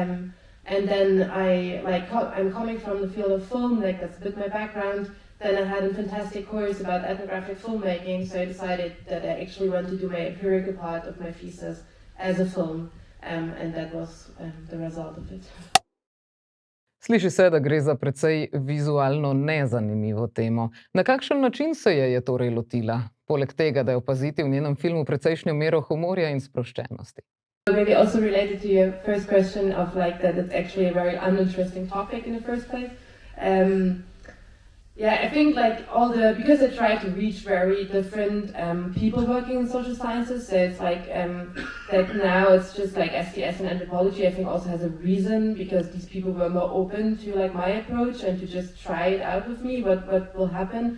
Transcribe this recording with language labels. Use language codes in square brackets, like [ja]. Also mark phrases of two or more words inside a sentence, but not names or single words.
[en] And then I'm coming from the field of film, like that's a bit my background. Then I had a fantastic course about ethnographic filmmaking, so I decided that I actually want to do my empirical part of my thesis as a film, and that was the result of it. [sl] Sliši se, da gre za precej vizualno nezanimivo temo. Na kakšen način se je torej lotila? Poleg tega, da je opaziti v njenem filmu precejšnjo mero humorja in sproščenosti. [en] Maybe also related to your first question of like that it's actually a very uninteresting topic in the first place. Yeah, I think like because I try to reach very different people working in social sciences, so it's like that now it's just like STS and anthropology, I think also has a reason, because these people were more open to like my approach and to just try it out with me, what will happen.